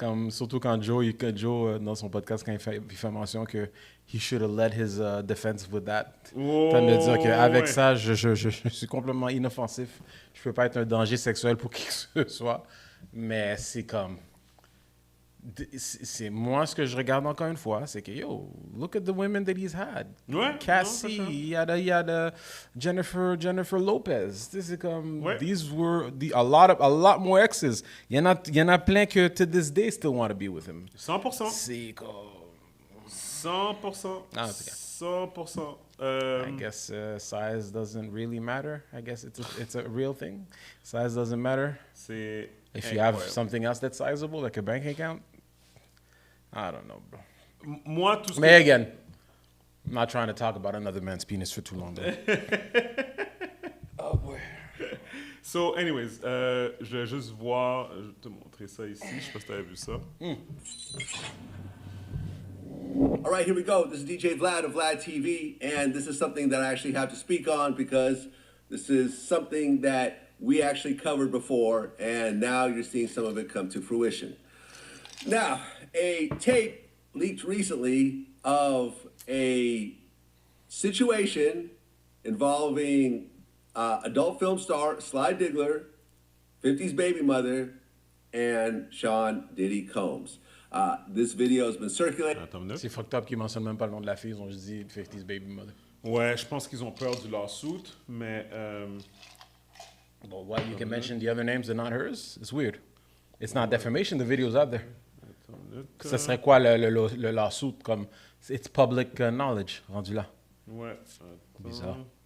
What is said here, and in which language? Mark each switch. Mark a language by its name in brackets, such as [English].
[French] Surtout quand Joe, dans son podcast, quand il fait mention que [English] he should have led his defense with that. [French] T'as de dire qu'avec ça, je suis complètement inoffensif. Je peux pas être un danger sexuel pour qui que ce soit. Mais c'est comme... C'est moi ce que je regarde encore une fois, c'est que [English] yo, look at the women that he's had. [French] Ouais, Cassie, non, il y a Jennifer Lopez. C'est comme Ouais. [English] these were a lot more exes. [French] Il y en a plein que [English] to this day still want to be with him. 100%. [French] C'est comme 100%. Ah, en tout cas. 100%. [English] I guess size doesn't really matter. I guess it's a real thing. Size doesn't matter. [French] C'est [English] If you have [French] incroyable. [English] something else that's sizable, like a bank account, I don't know, bro. [French] Moi, tout ce Mais que... [English] again, I'm not trying to talk about another man's penis for too long, though. So, anyways, [French] je vais juste voir... Je vais te montrer ça ici. Je sais pas si tu avais vu ça. [English] All right, here we go. This is DJ Vlad of Vlad TV, and this is something that I actually have to speak on because this is something that we actually covered before, and now you're seeing some of it come to fruition. Now, a tape leaked recently of a situation involving adult film star Sly Diggler, 50's baby mother, and Sean Diddy Combs. This video has been circulating. [French] Attends une minute. C'est fucked up qu'ils mentionnent même pas le nom de la fille, ils ont juste dit [English] 50's baby mother. [French] Ouais, je pense qu'ils ont peur du lawsuit, mais... [English] Well, why you can mention the other names and not hers? It's weird. It's not defamation, the video's out there. [French] Ce serait quoi le lawsuit comme... [English] It's public knowledge, [French] rendu là. Ouais. Bizarre.